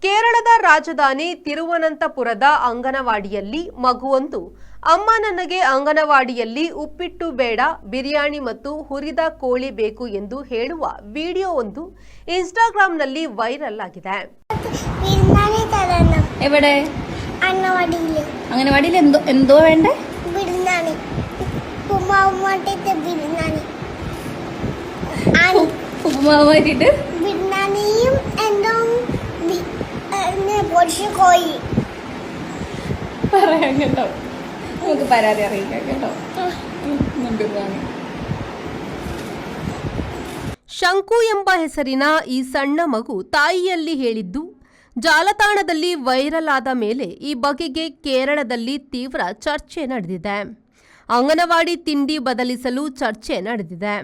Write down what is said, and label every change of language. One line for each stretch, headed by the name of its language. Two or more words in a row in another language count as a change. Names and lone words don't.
Kannada: ಕೇರಳದ ರಾಜಧಾನಿ ತಿರುವನಂತಪುರದ ಅಂಗನವಾಡಿಯಲ್ಲಿ ಮಗುವೊಂದು ಅಮ್ಮ ನನಗೆ ಅಂಗನವಾಡಿಯಲ್ಲಿ ಉಪ್ಪಿಟ್ಟು ಬೇಡ ಬಿರಿಯಾನಿ ಮತ್ತು ಹುರಿದ ಕೋಳಿ ಬೇಕು ಎಂದು ಹೇಳುವ ವಿಡಿಯೋವೊಂದು ಇನ್ಸ್ಟಾಗ್ರಾಂನಲ್ಲಿ ವೈರಲ್ ಆಗಿದೆ.
Malayalam: എവിടെ അംഗനവാടിയിൽ എന്തോ വേണ്ടേ? ബിരിയാണി ഉപ്പുമാവ് മാറ്റിട്ട് ബിരിയാണിയും എന്തോ പൊടിച്ച കോഴി പറയാം കേട്ടോ. നമുക്ക് പരാതി അറിയിക്കാം കേട്ടോ.
Kannada: ಶಂಕು ಎಂಬ ಹೆಸರಿನ ಈ ಸಣ್ಣ ಮಗು ತಾಯಿಯಲ್ಲಿ ಹೇಳಿದ್ದು ಜಾಲತಾಣದಲ್ಲಿ ವೈರಲ್ ಆದ ಮೇಲೆ ಈ ಬಗೆಗೆ ಕೇರಳದಲ್ಲಿ ತೀವ್ರ ಚರ್ಚೆ ನಡೆದಿದೆ. ಅಂಗನವಾಡಿ ತಿಂಡಿ ಬದಲಿಸಲು ಚರ್ಚೆ ನಡೆದಿದೆ.